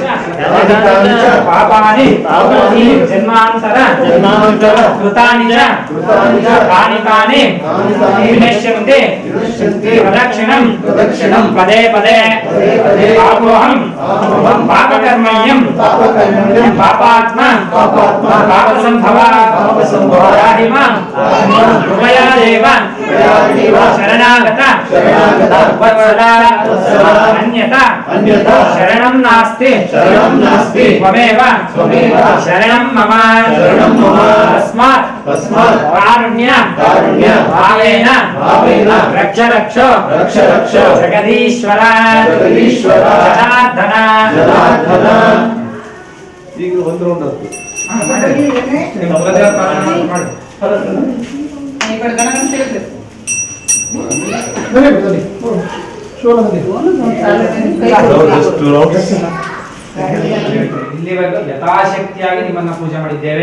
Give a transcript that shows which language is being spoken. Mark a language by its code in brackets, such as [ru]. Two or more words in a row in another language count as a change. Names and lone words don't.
[sa] ಪಾಪಾನಿ ಜನ್ಮಾಂತರ ಕೃತಾನಿ ಕಾನಿ ವಿನಶ್ಯಂತೆ ಪ್ರದಕ್ಷಿಣಂ ಪದೇ ಪದೇ ಪಾಪೋಹಂ ಪಾಪಕರ್ಮಣ್ಯಂ ಪಾಪಾತ್ಮ ಪಾಪಸಂಭವ ಕೃಪಯಾದೇವ ಶರಣಾಗತ ಅನ್ಯತಾ ಶರಣಂ ನಾಸ್ತಿ ತ್ವಮೇವ ಶರಣಂ ಮಮ ತಸ್ಮಾತ್ ಕಾರುಣ್ಯ ಭಾವೇನ ರಕ್ಷ ಜಗದೀಶ್ವರ ಜನಾರ್ದನ. [kn] ಈಗ ಒಂದು ರೌಂಡ್ ಆಯ್ತು. ಇಲ್ಲಿವರೆಗೂ ಯಥಾಶಕ್ತಿಯಾಗಿ ನಿಮ್ಮನ್ನ ಪೂಜೆ ಮಾಡಿದ್ದೇವೆ.